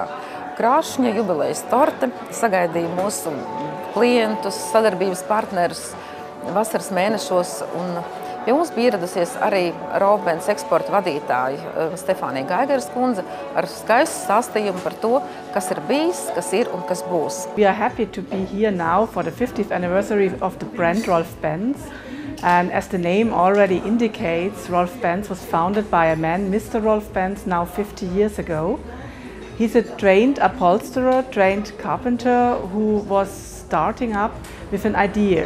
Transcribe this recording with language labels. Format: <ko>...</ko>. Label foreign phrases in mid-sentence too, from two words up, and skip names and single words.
<lv>Krāšņa jubilejas torte sagaidīja mūsu klientus, sadarbības partnerus vasaras mēnešos, un pie mums bija ieradusies arī Rolf-Benz eksporta vadītāja Stefānija Gaigeras kundze ar skaistu stāstījumu par to, kas ir bijis, kas ir un kas būs.</lv> <en>We are happy to be here now for the 50th anniversary of the brand Rolf-Benz. And as the name already indicates, Rolf-Benz was founded by a man, Mr. Rolf-Benz, now 50 years ago. He's a trained upholsterer, trained carpenter who was starting up with an idea.</en>